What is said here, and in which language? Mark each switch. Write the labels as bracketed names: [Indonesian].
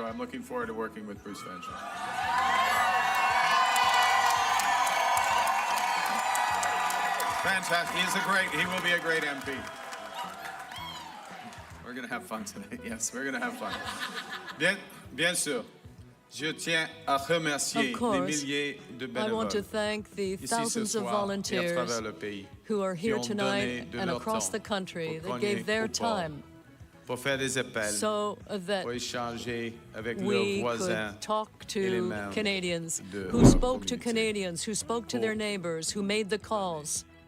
[English] I'm looking forward to working with Bruce Vanjo. Fantastic. He will be a great MP. We're going to have fun tonight. Yes, we're going to have fun. [French] Bien sûr. Je tiens à remercier les milliers de bénévoles. [English] I want to thank the thousands of volunteers who are here tonight and across the country that gave their time so that we could talk to Canadians, who spoke to Canadians, who spoke to their neighbors, who made the calls.